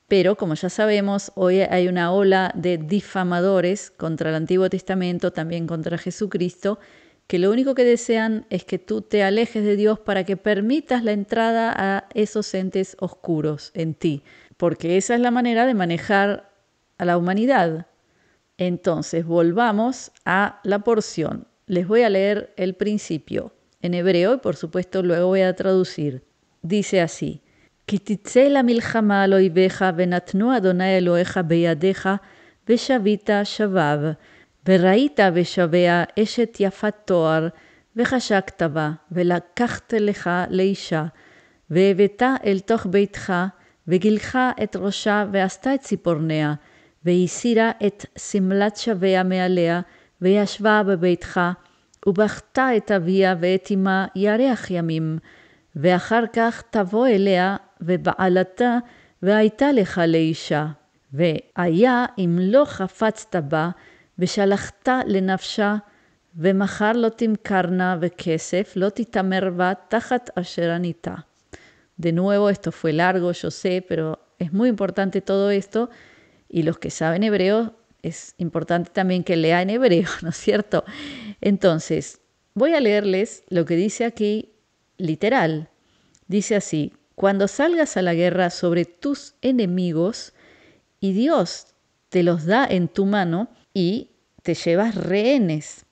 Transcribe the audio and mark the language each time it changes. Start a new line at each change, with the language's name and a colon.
Spanish: Pero como ya sabemos, hoy hay una ola de difamadores contra el Antiguo Testamento, también contra Jesucristo, que lo único que desean es que tú te alejes de Dios para que permitas la entrada a esos entes oscuros en ti, porque esa es la manera de manejar a la humanidad. Entonces, volvamos a la porción. Les voy a leer el principio en hebreo y por supuesto luego voy a traducir. Dice así:
Hebrew: Ki titze la milchama al oiveja venatnu Adonai Eloheja beyadeja veshavita shavav וראית ושבע אשת יפת תואר, וחשקת בה, ולקחת לך לאישה, והבאת אל תוך ביתך, וגילחה את ראשה, ועשתה את ציפורניה, והסירה את שמלת שבע מעליה, וישבה בביתך, ובכתה את אביה ואת אמה ירח ימים, ואחר כך תבוא אליה, ובעלתה, והייתה לך לאישה. והיה אם לא חפצת בה, ושלחת לנפשה, ומחר לא תמכרנה וכסף, לא תתאמר בה תחת אשר עניתה.
Spanish: De nuevo, esto fue largo, yo sé, pero es muy importante todo esto, y los que saben hebreo, es importante también que lean hebreo, ¿no es cierto? Entonces, voy a leerles lo que dice aquí literal. Dice así: cuando salgas a la guerra sobre tus enemigos, y Dios te los da en tu mano, y te llevas rehenes.